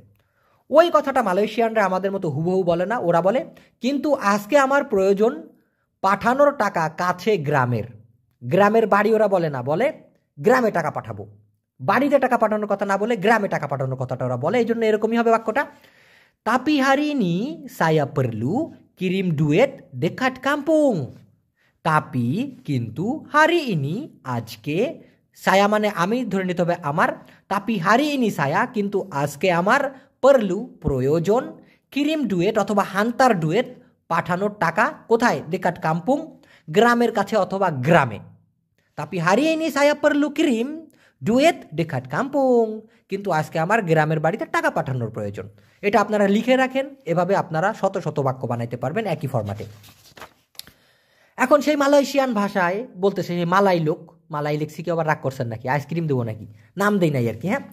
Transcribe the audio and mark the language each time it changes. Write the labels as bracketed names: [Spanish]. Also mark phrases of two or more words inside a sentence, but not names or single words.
[Bangla] ওই কথাটা মালয়েশিয়ানরা আমাদের মতো হুবহু বলে না, ওরা বলে কিন্তু আজকে আমার প্রয়োজন পাঠানোর টাকা কাছে গ্রামের, গ্রামের বাড়ি ওরা বলে না, বলে গ্রামে টাকা পাঠাবো। বাড়িতে টাকা পাঠানোর কথা না বলে গ্রামে টাকা পাঠানোর কথাটা ওরা বলে, এই জন্য এরকমই হবে বাক্যটা। [Malay] Tapi hari ini saya perlu kirim duit dekat kampung. [Bangla] Tapi কিন্তু [Malay] hari ini [Bangla] আজকে, saya মানে আমি ধরে নিতে হবে আমার, [Malay] tapi hari ini saya [Bangla] কিন্তু আজকে আমার, perlu প্রয়োজন, [Malay] kirim duit [Bangla] অথবা [Malay] hantar duit [Bangla] পাঠানোর টাকা কোথায়, [Malay] dekat kampung [Bangla] গ্রামের কাছে অথবা গ্রামে। [Malay] tapi hari ini saya perlu kirim duit dekat kampung [Bangla] কিন্তু আজকে আমার গ্রামের বাড়িতে টাকা পাঠানোর প্রয়োজন। এটা আপনারা লিখে রাখেন, এভাবে আপনারা শত শত বাক্য বানাইতে পারবেন একই ফরম্যাটে। এখন সেই মালয়েশিয়ান ভাষায় বলতেছে, সেই মালাই লোক, মালাই লেখছি কি আবার রাগ করছেন নাকি, আইসক্রিম দেবো নাকি, নাম দেই নাই আর কি, হ্যাঁ।